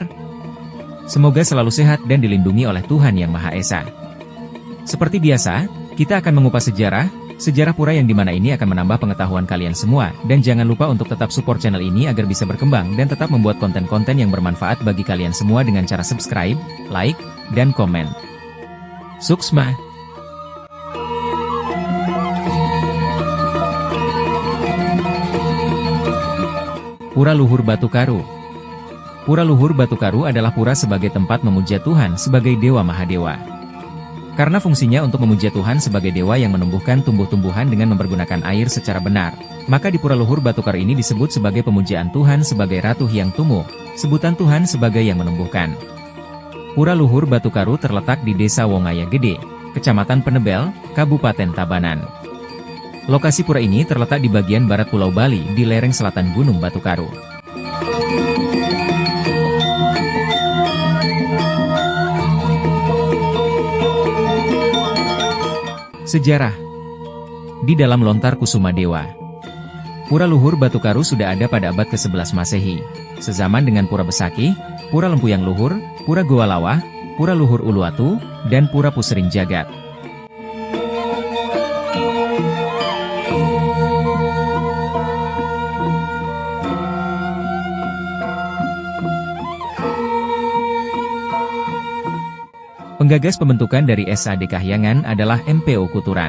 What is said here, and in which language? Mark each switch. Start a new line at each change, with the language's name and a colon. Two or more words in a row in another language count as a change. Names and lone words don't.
Indonesian: Semoga selalu sehat dan dilindungi oleh Tuhan Yang Maha Esa. Seperti biasa, kita akan mengupas sejarah pura yang dimana ini akan menambah pengetahuan kalian semua, dan jangan lupa untuk tetap support channel ini agar bisa berkembang dan tetap membuat konten-konten yang bermanfaat bagi kalian semua dengan cara
English: subscribe, like,
Indonesian: dan komen. Suksma! Pura Luhur Batu Karu. Pura Luhur Batu Karu adalah pura sebagai tempat memuja Tuhan sebagai Dewa Mahadewa. Karena fungsinya untuk memuja Tuhan sebagai dewa yang menumbuhkan tumbuh-tumbuhan dengan mempergunakan air secara benar, maka di Pura Luhur Batu Karu ini disebut sebagai pemujaan Tuhan sebagai Ratu Hyang Tumbuh, sebutan Tuhan sebagai yang menumbuhkan. Pura Luhur Batu Karu terletak di Desa Wongaya Gede, Kecamatan Penebel, Kabupaten Tabanan. Lokasi pura ini terletak di bagian barat Pulau Bali di lereng selatan Gunung Batu Karu. Sejarah. Di dalam lontar Kusuma Dewa, Pura Luhur Batu Karu sudah ada pada abad ke-11 Masehi, sezaman dengan Pura Besakih, Pura Lempuyang Luhur, Pura Goa Lawah, Pura Luhur Uluwatu, dan Pura Pusering Jagat. Penggagas pembentukan dari SAD Kahyangan adalah MPO Kuturan.